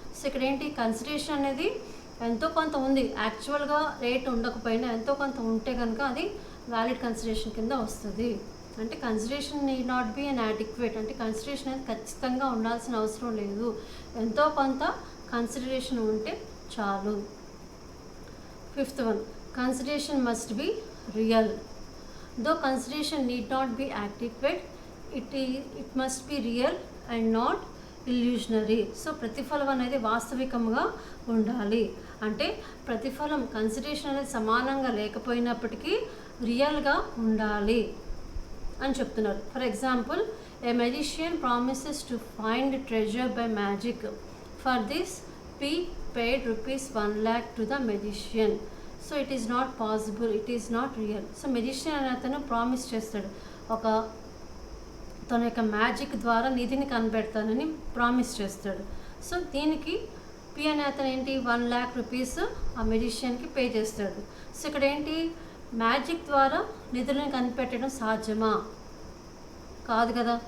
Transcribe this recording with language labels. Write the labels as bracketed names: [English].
[Telugu] So ఇక్కడ ఏంటి, consideration అనేది ఎంతో కొంత ఉంది, యాక్చువల్గా రేట్ ఉండకపోయినా ఎంతో కొంత ఉంటే కనుక అది వ్యాలిడ్ కన్సిడరేషన్ కింద వస్తుంది. అంటే [English] Consideration need not be inadequate. [Telugu] అంటే కన్సిడరేషన్ అనేది ఖచ్చితంగా ఉండాల్సిన అవసరం లేదు, ఎంతో కొంత కన్సిడరేషన్ ఉంటే చాలు. [English] 5th one, consideration must be real. Though consideration need not be adequate, it must be real and not illusionary. [Telugu] So ప్రతిఫలం అనేది వాస్తవికంగా ఉండాలి. అంటే ప్రతిఫలం కన్సిడరేషన్ అనేది సమానంగా లేకపోయినప్పటికీ రియల్గా ఉండాలి అని చెప్తున్నారు. [English] For example, a magician promises to find treasure by magic. For this P paid ₹1 lakh to the magician. So it is not possible, it is not real. [Telugu] So magician అనే అతను ప్రామిస్ చేస్తాడు, తన యొక్క మ్యాజిక్ ద్వారా నిధిని కనిపెడతానని promise చేస్తాడు. So దీనికి P అనే అతను ఏంటి, ₹1 lakh ఆ మెజిషియన్కి పే చేస్తాడు. సో ఇక్కడ ఏంటి, మ్యాజిక్ ద్వారా నిధులను కనిపెట్టడం సాధ్యమా, కాదు కదా.